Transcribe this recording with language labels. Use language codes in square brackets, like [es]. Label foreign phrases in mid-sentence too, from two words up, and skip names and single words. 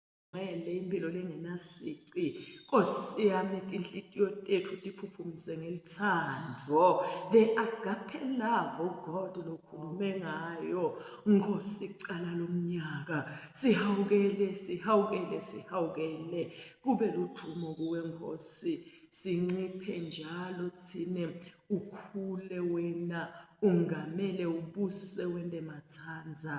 [ss] ngele impilo lengenasici. Nkosi yami inhliziyo tethu tiphuphumise ngelithando. [en] The agape love, oh God, [ss] lokhulume ngayo. Nkosi cala lomnyaka. Sihawukele. Kube luthumo kuwe Nkosi. Sinciphe njalo thine ukhule wena. Ungamele ubuse wende mathanza.